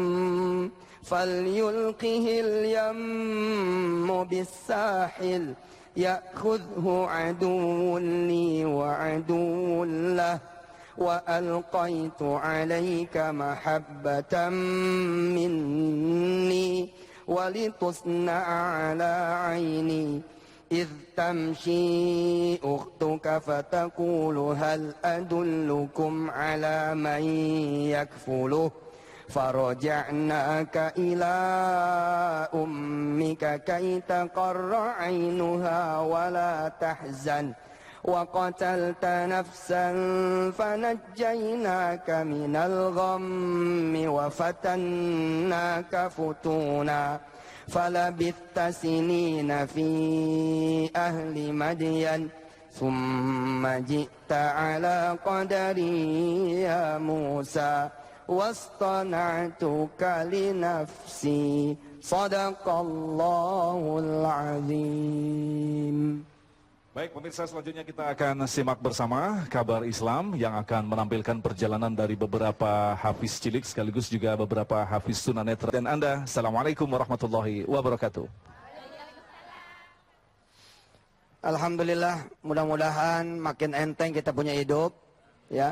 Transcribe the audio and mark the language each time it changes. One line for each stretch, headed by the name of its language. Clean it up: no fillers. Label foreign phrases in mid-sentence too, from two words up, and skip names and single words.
Arabic: فليلقه اليم بالساحل يأخذه عدو لي وعدو له وألقيت عليك محبة مني ولتصنع على عيني إذ تمشي أختك فتقول هل أدلكم على من يكفله فرجعناك إلى أمك كي تقر عينها و لا تحزن وقتلت نفسا فنجيناك من الغم وفتناك فتونا فلبثت سنين في أهل مدين ثم جئت على قدر يا موسى واصطنعتك لنفسي صدق الله العظيم.
Indonesian: Baik pemirsa, selanjutnya kita akan simak bersama kabar Islam yang akan menampilkan perjalanan dari beberapa hafiz cilik sekaligus juga beberapa hafiz tunanetra. Dan Anda,
Arabic: السلام عليكم ورحمة الله وبركاته.
Indonesian: Alhamdulillah, mudah-mudahan makin enteng kita punya hidup, ya.